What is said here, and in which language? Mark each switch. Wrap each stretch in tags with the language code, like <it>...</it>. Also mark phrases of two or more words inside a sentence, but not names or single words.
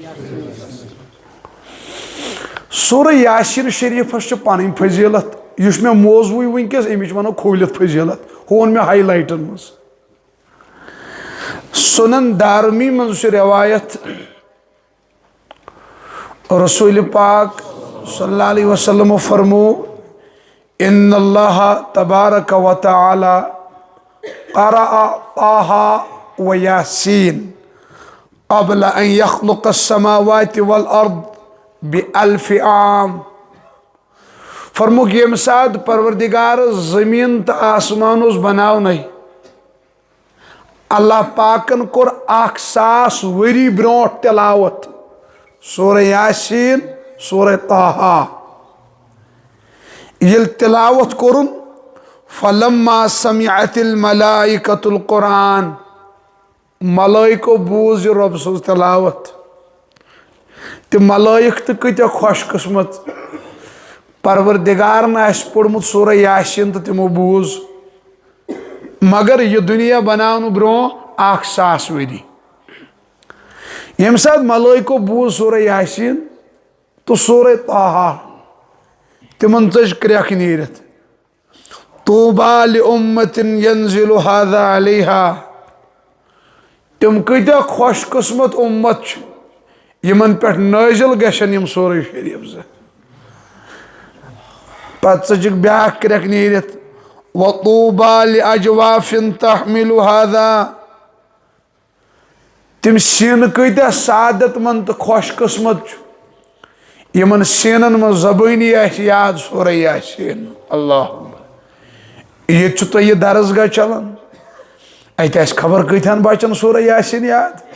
<ks>سورہ یاسیٖن شریٖفس چھِ پنٕنۍ فضیٖلت یُس مےٚ موضوٗعٕے وٕنکیٚس أمِچ وَنو کھوٗلِتھ فضیٖلت ہُہ ووٚن مےٚ ہاے لایٹن منٛز سُنن دارمی منٛز چھِ رٮ۪وایت رسوٗلِ پاک</ks> <ar>صلی اللہ علیہ وسلمو</ar> <ks>فرموو</ks> <ar>ان اللہ تبارک و تعالی قرأ طٰہٰ و یاسین قبل ان یخلق السماوات والارض بألف عام</ar> <ks>فرمووُکھ ییٚمہِ ساتہٕ پروردگار زٔمیٖن تہٕ آسمان اوس بناونَے اللہ پاکن کوٚر 1000 ؤری برونٛٹھ تِلاوت سورہ یاسیٖن سورہ طٰہٰ ییٚلہِ تِلاوت کوٚرُن</ks> <ar>فلما سمعت الملائکۃ القرآن</ar> <ks>ملٲیکو بوٗز یہِ رۄبہٕ سٕنٛز تِلاوت تِم ملٲیک تہِ کۭتیاہ خۄش قٕسمت پروردگارن آسہِ پوٚرمُت سورہ یاسیٖن تہٕ تِمو بوٗز مگر یہِ دُنیا بناونہٕ برونٛہہ 1000 ؤری ییٚمہِ ساتہٕ ملٲیکو بوٗز سورہ یاسیٖن تہٕ سورہ طٰہٰ تِمن ژٔج کرٛٮ۪کھ نیٖرِتھ</ks> <ar>طوٗبیٰ لِأُمَّةٍ ينزِلُ هذا علیہا</ar> <ks>تِم کۭتیاہ خۄش قٕسمت اُمت چھِ یِمن پٮ۪ٹھ نٲزِل گژھن یِم سورہ شریٖف زٕ پتہٕ ژٔجِکھ بیٛاکھ کرٛٮ۪کھ نیٖرِتھ</ks> <ar>وطوٗبیٰ لِأَجوافٍ تحمِلُ هذا</ar> <ks>تِم سیٖنہٕ کۭتیاہ سعادت منٛد تہٕ خۄش قٕسمت چھُ یِمن سیٖنن منٛز زبٲنی آسہِ یاد سورہ یاسیٖن اللہ ییٚتہِ چھُ تۄہہِ یہِ درسگاہ چلان اَتہِ آسہِ خبر کۭتہن بچن سورہ یاسیٖن یاد</ks>